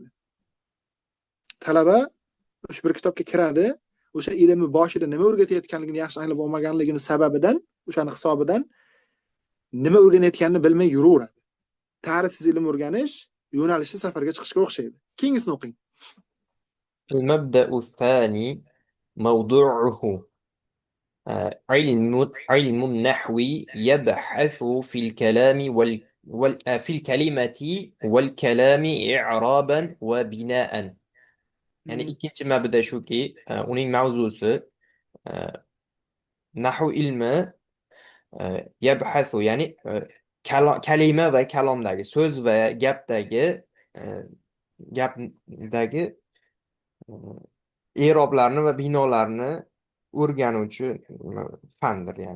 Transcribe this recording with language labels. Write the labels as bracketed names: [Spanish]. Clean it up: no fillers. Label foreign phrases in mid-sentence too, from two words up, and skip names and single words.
[Uzbek] Talaba shu bir kitobga kiradi, o'sha ilmni boshida nima o'rgatayotganligini yaxshi anglab olmaganligini sababidan, o'shani hisobidan nima o'rganayotganini bilmay yuraveradi. Ta'rifsiz ilm o'rganish yo'nalishsiz safarga chiqishga o'xshaydi. Keyingisini o'qing. [Arabic] المبدأ الثاني موضوعه علم النحو يبحث في الكلام في الكلمة والكلام إعرابا وبناء. [Uzbek] Yani ikinci mabda shuki, uning mavzusi nahv ilmi yabhasu, ya'ni kalima va kalomdagi, so'z va gapdagi i'roblarni va binolarni o'rganuvchi fandir yani.